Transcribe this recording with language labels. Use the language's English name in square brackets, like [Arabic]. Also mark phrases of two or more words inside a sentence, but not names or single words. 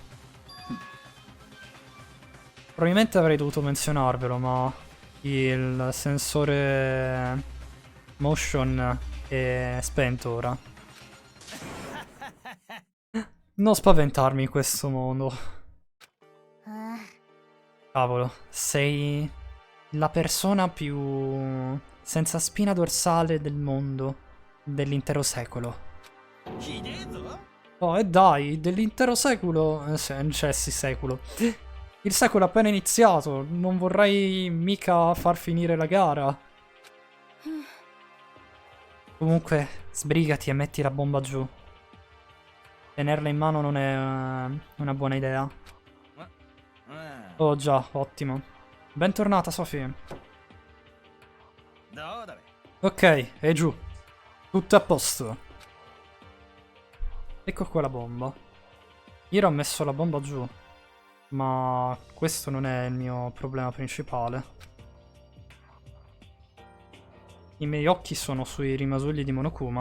[Italian] Probabilmente avrei dovuto menzionarvelo, ma il sensore motion è spento ora. Non spaventarmi in questo mondo. Cavolo, sei la persona più senza spina dorsale del mondo, dell'intero secolo. [Japanese] ひでえぞ。 [Italian] Oh, e dai, dell'intero secolo. Cioè, sì, secolo. Il secolo è appena iniziato. Non vorrei mica far finire la gara. Comunque, sbrigati e metti la bomba giù. Tenerla in mano non è una buona idea. [Japanese] うん。 [Italian] Oh già, ottimo. Bentornata, Sophie. [Japanese] どうだべ。 [Italian] Ok, è giù. Tutto a posto. Ecco qua la bomba. Io ho messo la bomba giù. Ma questo non è il mio problema principale. I miei occhi sono sui rimasugli di Monokuma.